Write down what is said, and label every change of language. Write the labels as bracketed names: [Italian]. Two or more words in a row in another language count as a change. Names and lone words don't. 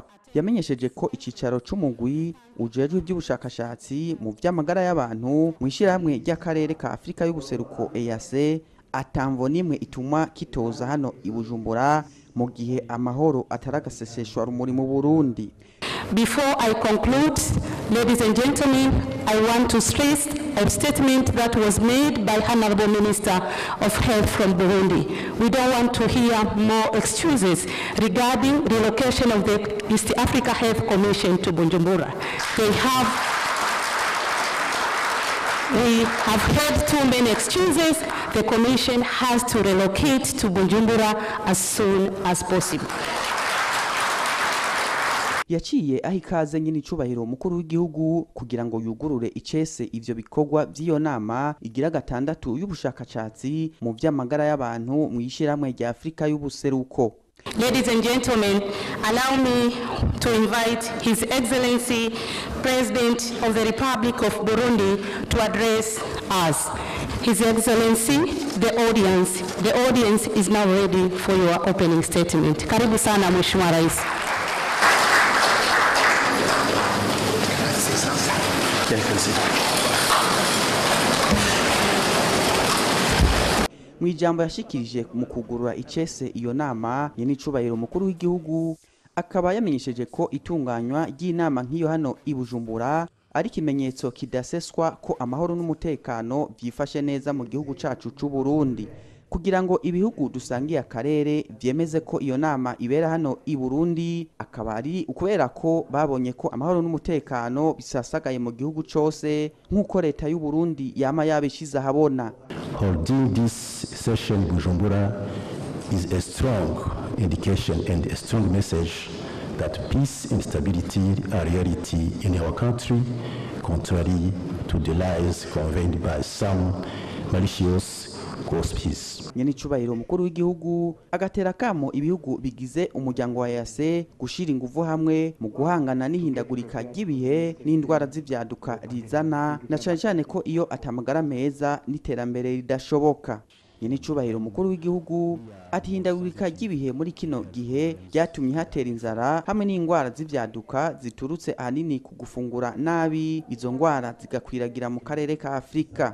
[Rundi] Yamenyesheje ko icicaro c'umugwi ujejwe ivy'ubushakashatsi mu vy'amagara y'abantu mw'ishirahamwe ry'akarere ka Afrika y'ubuseruko EAC atamvo nimwe ituma kitoza hano i Bujumbura mu gihe amahoro ataragaseseshwa rumuri mu Burundi. [English] Before I conclude, ladies and gentlemen, I want to stress a statement that was made by Honorable Minister of Health from Burundi. We don't want to hear more excuses regarding relocation of the East Africa Health Commission to Bujumbura. We have heard too many excuses. The Commission has to relocate to Bujumbura as soon as possible. [Rundi] Yaciye aho ikaze nyine icubahiro mukuru w'igihugu kugira ngo yugurure icese ivyo bikorwa vy'iyo nama igira gatandatu y'ubushakashatsi mu vy'amagara y'abantu mw'ishirahamwe rya Afrika y'ubuseruko. [English] Ladies and gentlemen, allow me to invite His Excellency President of the Republic of Burundi to address us. His Excellency, the audience is now ready for your opening statement. [Swahili] Karibu sana Mheshimiwa Rais. [Rundi] Mwijambo yashikirije mu kugurura icese iyo nama, nyene icubahiro mukuru w'igihugu akaba yamenyesheje ko itunganywa ry'inama nk'iyo hano i Bujumbura ari kimenyetso kidaseswa ko amahoro n'umutekano vyifashe neza mu gihugu cacu c'u Burundi. Kugira ngo ibihugu dusangiye akarere vyemeze ko iyo nama ibera hano i Burundi, akaba ari ukubera ko babonye ko amahoro n'umutekano bisasagaye mu gihugu cose nk'uko leta y'u Burundi yama yabishize ahabona. [English] Holding this session in Bujumbura is a strong indication and a strong message that peace and stability are reality in our country, contrary to the lies conveyed by some malicious gossips. [Rundi] Nyene icubahiro mukuru w'igihugu agatera kamo ibihugu bigize umuryango wa EAC gushira inguvu hamwe mu guhangana n'ihindagurika ry'ibihe n'indwara z'ivyaduka rizana, na cane cane ko iyo atamagara meza n'iterambere ridashoboka. Nyene icubahiro mukuru w'igihugu ati hindagurika ry'ibihe muri kino gihe ryatumye hatera inzara hamwe n'indwara z'ivyaduka ziturutse ahanini ku gufungura nabi, izo ndwara zigakwiragira mu karere ka Afrika.